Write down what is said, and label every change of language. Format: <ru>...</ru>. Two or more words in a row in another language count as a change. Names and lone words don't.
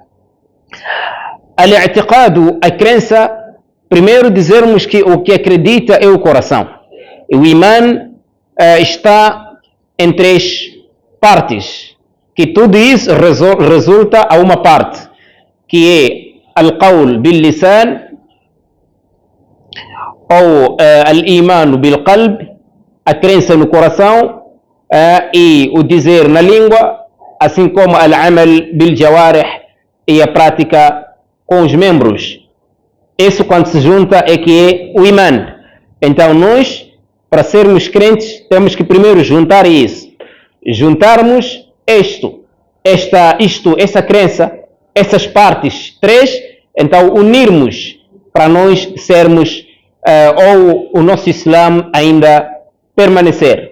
<pt>Al-i'tiqadu, a crença, primeiro dizermos que o que acredita é o coração. O imã está em 3 partes, que tudo isso resulta a uma parte, que é</pt> <ar>القول باللسان,</ar> <pt>ou</pt> <ar>الإيمان بالقلب,</ar> <pt>a crença no coração, e o dizer na língua, assim como</pt> <ar>العمل بالجوارح,</ar> <pt>e a prática com os membros. Isso, quando se junta, é que é o imã. Então nós, para sermos crentes, temos que primeiro juntar isso. Juntarmos essa crença, essas partes 3, então unirmos para nós sermos, ou o nosso Islã ainda permanecer.</pt>